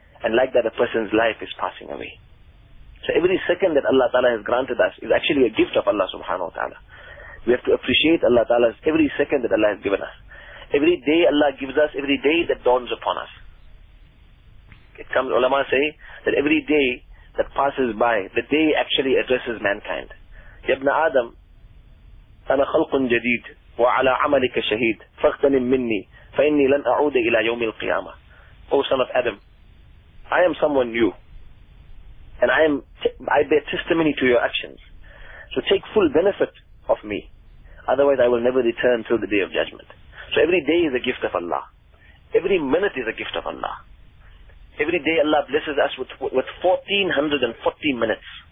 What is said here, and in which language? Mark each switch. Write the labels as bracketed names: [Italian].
[English] And like that, a person's life is passing away. So every second that Allah Ta'ala has granted us is actually a gift of Allah Subhanahu Wa Ta'ala. We have to appreciate Allah Ta'ala's every second that Allah has given us. Every day Allah gives us, every day that dawns upon us. It comes, ulama say, that every day that passes by, the day actually addresses mankind. [Arabic] Ibn Adam, أَنَا خَلْقٌ جَدِيدٌ وَعَلَىٰ عَمَلِكَ شَهِيدٌ فَاغْتَنِمْ مِنِّي فَإِنِّي لَنْ أَعُودَ إِلَىٰ يَوْمِ الْقِيَامَةِ. [English] O son of Adam, I am someone new. And I bear testimony to your actions. So take full benefit of me. Otherwise I will never return till the day of judgment. So every day is a gift of Allah. Every minute is a gift of Allah. Every day Allah blesses us with 1440 minutes.